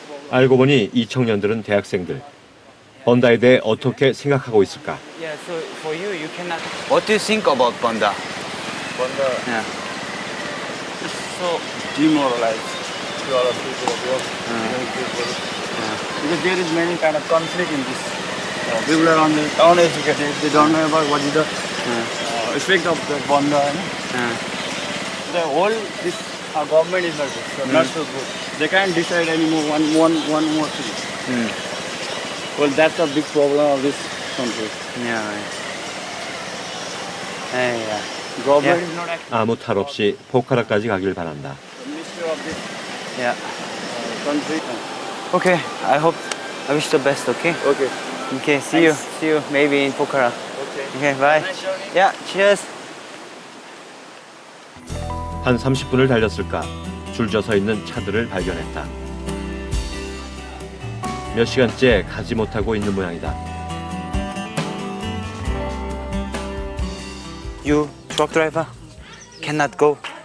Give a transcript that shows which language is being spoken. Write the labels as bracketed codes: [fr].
[ko] 알고 보니 이 청년들은 대학생들. 번다에 대해 어떻게 생각하고 있을까? [en] Yeah. So for you, you cannot. What do you think about Bonda? Bonda Yeah. is so demoralized to all of people of work, young people. Because there is many kind of conflict in this. People are uneducated. They don't know about what is the effect of the Bonda. The whole this government is not good. So not so good. They can't decide anymore one more thing. Well, that's a big problem of this country. Yeah. Yeah. Government Yeah. is not acting. [ko] 아무 탈 없이 포카라까지 가길 바란다. [en] The ministry of this Yeah. country. Okay. I wish the best. Okay. Okay. Okay. See you. Maybe in Pokhara. Okay. Okay. Bye. Nice journey. Yeah. Cheers. [ko] 한 30분을 달렸을까 줄져 서 있는 차들을 발견했다. 몇 시간째 가지 못하고 있는 모양이다. [en] You truck driver cannot go.